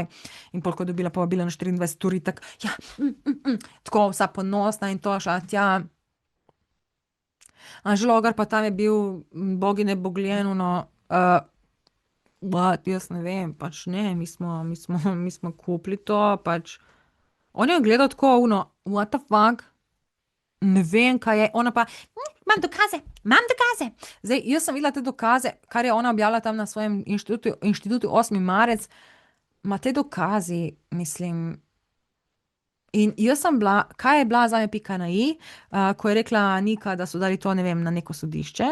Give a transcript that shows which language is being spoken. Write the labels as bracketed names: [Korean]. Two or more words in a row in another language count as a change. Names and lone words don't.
[Slovenian] In pol, ko je dobila povabilo na 24 uri, tako, ja, tako vsa ponosna in to šla tja. Anže Logar pa tam je bil, bogi ne bogljen, jaz ne vem, pač ne, mi smo kupili to, pač. On je gledal tako, [English] what the fuck? [Slovenian] ne vem, kaj je, ona pa, imam dokaze, imam dokaze. Zdaj, jaz sem videla te dokaze, kar je ona objavila tam na svojem inštitutu 8. marec, ma te dokazi, mislim. In jaz sem bila, kaj je bila za me pika na i, ko je rekla Nika, da so dali to, ne vem, na neko sodišče.